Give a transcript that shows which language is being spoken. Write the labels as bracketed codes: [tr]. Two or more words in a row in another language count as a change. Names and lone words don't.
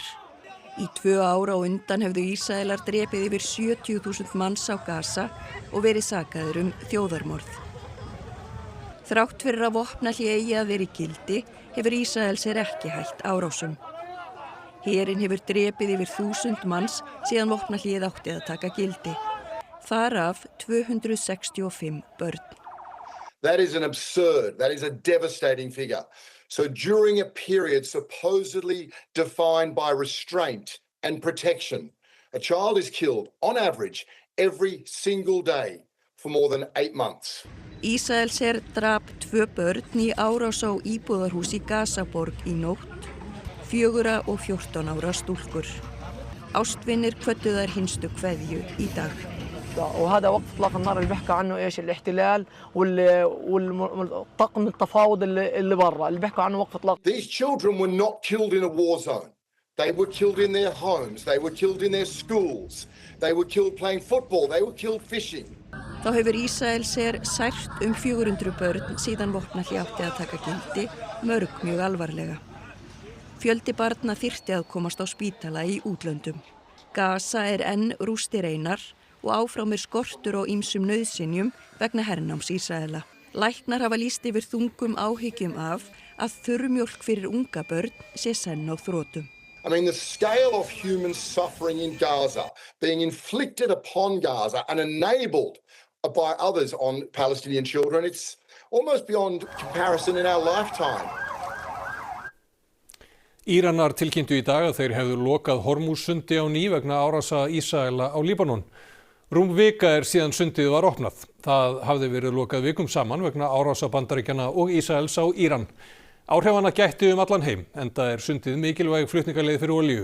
[is] Í 2 ár á undan hefðu Ísraelar drepið yfir 70.000 manns á Gaza og verið sakaðir þjóðarmorð. Þrátt fyrir að vopnahlé eigi að vera í gildi, hefur Ísraelsher ekki hætt árásum. Herinn hefur drepið yfir 1000 manns síðan vopnahléð átti að taka gildi. Þar af 265 börn. [en] That is an absurd, that is a devastating figure. So during a period supposedly defined by restraint and protection, a child is killed on average every single day for more than 8 months. [is] Ísraelsher drap 2 börn í árás á íbúðarhús í Gazaborg í nótt, 4 og 14 ára stúlkur. Ástvinir kvöddu þær hinstu kveðju í dag. [ar] وهذا وقت اطلاق النار اللي بيحكوا عنه ايش الاحتلال والطاقم التفاوض اللي برا اللي بيحكوا عنه وقف اطلاق. [en] These children were not killed in a war zone. They were killed in their homes, they were killed in their schools, they were killed playing football, they were killed fishing. [is] Þá hefur Ísraelsher sært 400 börn síðan vopnahlé átti að taka gildi, mörg mjög alvarlega. Fjöldi barna þyrfti að komast á spítala í útlöndum. Gaza enn rústir einar og áfram skortur á ýmsum nauðsynjum vegna hernáms Ísraela. Læknar hafa lýst yfir þungum áhyggjum af að þurrmjólk fyrir unga börn sé senn á þrotum. [en] I mean, the scale of human suffering in Gaza being inflicted upon Gaza and enabled by others on Palestinian children, it's almost beyond comparison in our lifetime. [is] Íranar tilkynntu í dag að þeir hefðu lokað Hormússundi á ný vegna árása Ísraela á Líbanon. Rúm vika síðan sundið var opnað. Það hafði verið lokað vikum saman vegna árása Bandaríkjanna og Ísraels á Íran. Áhrifanna gætti allan heim, enda sundið mikilvæg flutningaleið fyrir olíu.